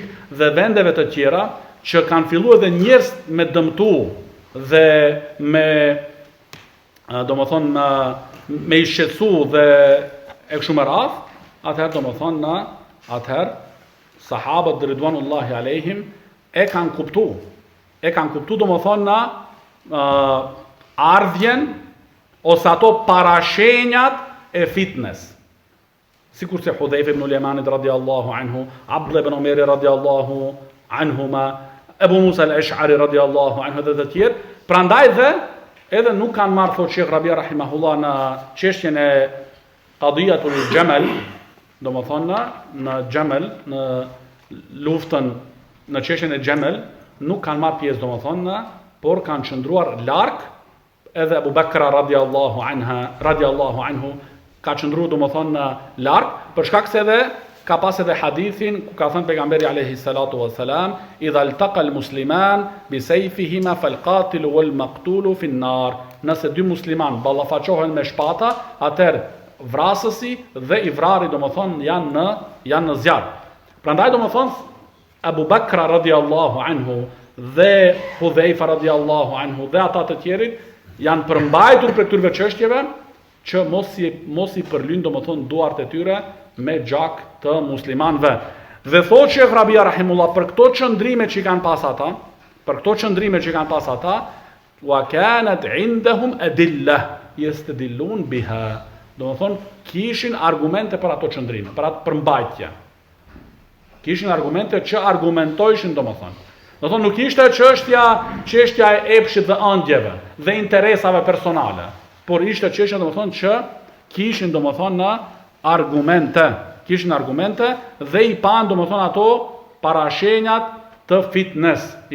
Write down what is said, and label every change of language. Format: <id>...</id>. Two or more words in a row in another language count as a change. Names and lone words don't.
<sq>dhe vendeve të tjera, që kanë filluar edhe njerëz me dëmtu dhe me, do më thonë, me i shqetësu dhe e kështu me radhë, atëherë do më thonë, atëherë sahabët</sq> <ar>رضوان الله عليهم</ar> <sq>e kanë kuptu do më thonë na ardhjen ose ato parashenjat e fitnes. Sikur se Hudhejfa ibn Yamanit</sq> <ar>رضي الله عنه,</ar> <sq>Abdullah ibn Umeri</sq> <ar>رضي الله عنهما,</ar> <sq>Ebu Musa al-Ash'ari</sq> <ar>رضي الله عنه</ar> <sq>dhe të tjerë. Prandaj dhe edhe nuk kanë marrë, thot Sheikh Rabia rahimahullah, në çështjen e</sq> <ar>قضية الجمل,</ar> <sq>do më thonë në Jamal, në luftën në çështjen e Jamal, nuk kanë marrë pjesë, do më thonë, por kanë qëndruar larg, edhe Abu Bakra</sq> <ar>رضي الله عنه</ar> <sq>ka qëndruar, do më thonë, larg, për shkak se edhe ka pas edhe hadithin ku ka thënë pejgamberi</sq> <ar>عليه الصلاة والسلام, إذا التقى المسلمان بسيفيهما فالقاتل والمقتول في النار.</ar> <sq>Nëse dy musliman ballafaqohen me shpata, atëherë vrasësi dhe i vrari, do më thonë, janë në zjarr. Prandaj do më thonë Abu Bakra</sq> <ar>رضي الله عنه</ar> <sq>dhe Hudhejfa</sq> <ar>رضي الله عنه</ar> <sq>dhe ata të tjerit janë përmbajtur për këtyre çështjeve që mos i përlynë, do më thonë, duart e tyre me gjak të muslimanëve. Dhe thotë Sheikh Rabia rahimullah, për këto qëndrime që kanë pas ata,</sq> <ar>وكانت عندهم أدلة يستدلون بها.</ar> <sq>Do më thonë, kishin argumente për ato qëndrime, për ato përmbajtje. Kishin argumente që argumentojshin, do më thonë. Do thonë nuk ishte çështja e epshit dhe ëndjeve dhe interesave personale, por ishte çështja domethënë që kishin domethënë argumente, dhe i pan domethënë ato parashenjat të fitnes,</sq>